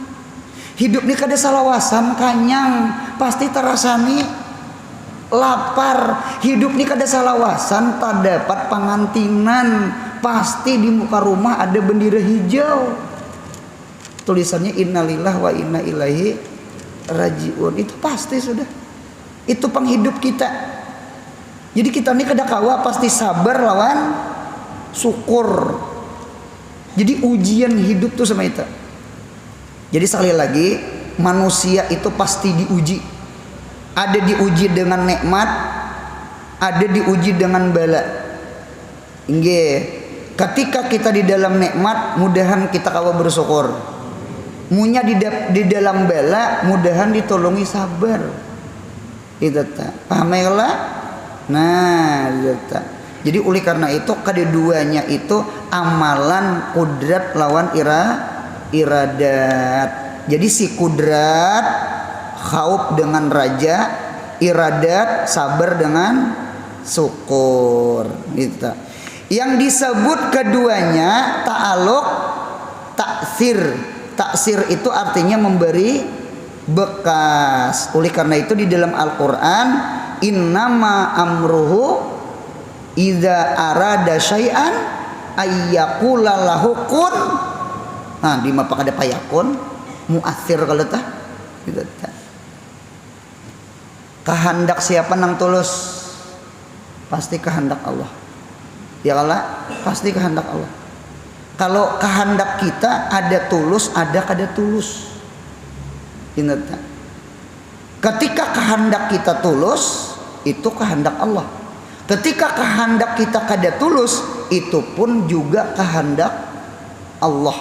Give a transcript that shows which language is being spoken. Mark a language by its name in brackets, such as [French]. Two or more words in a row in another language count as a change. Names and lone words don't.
[Banjar] Hidup nih kada salawasan kanyang, pasti terasani lapar. Hidup nih kada salawasan terdapat pangantinan, pasti di muka rumah ada bendera hijau. [Arabic] Tulisannya إنا لله وإنا إليه راجعون. [Indonesian] Itu pasti sudah. Itu penghidup kita. [Banjar] Jadi kita ini kada kawa pasti sabar lawan syukur. [Indonesian] Jadi ujian hidup tuh sama itu. Jadi sekali lagi manusia itu pasti diuji. Ada diuji dengan nikmat, ada diuji dengan bala. [Banjar] Inggih, ketika kita di dalam nikmat, mudahan kita kawa bersyukur. Munya di dalam bala, mudahan ditolongi sabar. [Indonesian] Itu ta. Paham ya lah? Nah, gitu. Jadi oleh karena itu keduanya itu amalan kudrat lawan iradat. Jadi si kudrat khauf dengan raja, iradat sabar dengan syukur. Gitu. Yang disebut keduanya ta'aluk, taksir. Taksir itu artinya memberi bekas. Oleh karena itu di dalam Al-Qur'an [Arabic] إنما أمره إذا أراد شيئا أن يقول له كن. [Banjar] Nah, di mapa kada payakun muathir kalau tah gitu tah. Kehendak siapa nang tulus? [Indonesian] Pasti kehendak Allah. Ya Allah, pasti kehendak Allah. [Banjar] Kalau kehendak kita ada tulus, ada kada tulus. [Indonesian] Ingat tak? Ketika kehendak kita tulus, itu kehendak Allah. [Banjar] Ketika kehendak kita kada tulus, itu pun juga kehendak Allah.